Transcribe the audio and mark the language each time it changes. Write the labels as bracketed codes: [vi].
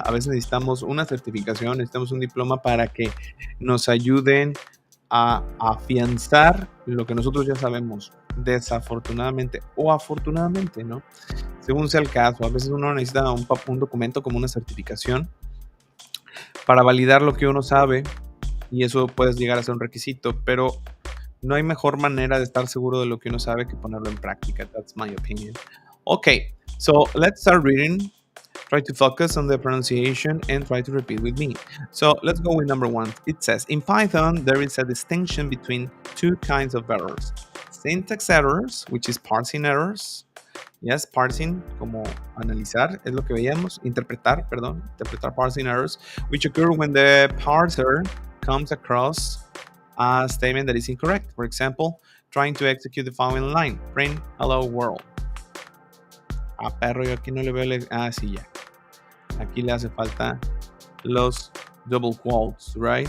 [es] A veces necesitamos una certificación, necesitamos un diploma para que nos ayuden a afianzar lo que nosotros ya sabemos, desafortunadamente o afortunadamente, ¿no? Según sea el caso, a veces uno necesita un documento como una certificación para validar lo que uno sabe y eso puede llegar a ser un requisito, pero no hay mejor manera de estar seguro de lo que uno sabe que ponerlo en práctica. [en] That's my opinion. Okay, so let's start reading. Try to focus on the pronunciation and try to repeat with me. So let's go with number 1. It says, in Python, there is a distinction between two kinds of errors. Syntax errors, which is parsing errors. Yes, parsing, [es] como analizar, es lo que veíamos. Interpretar [en] parsing errors, which occur when the parser comes across a statement that is incorrect. For example, trying to execute the following line, print hello world. [es] Perro, yo aquí no le veo sí, ya. Aquí le hace falta los [en] double quotes, right?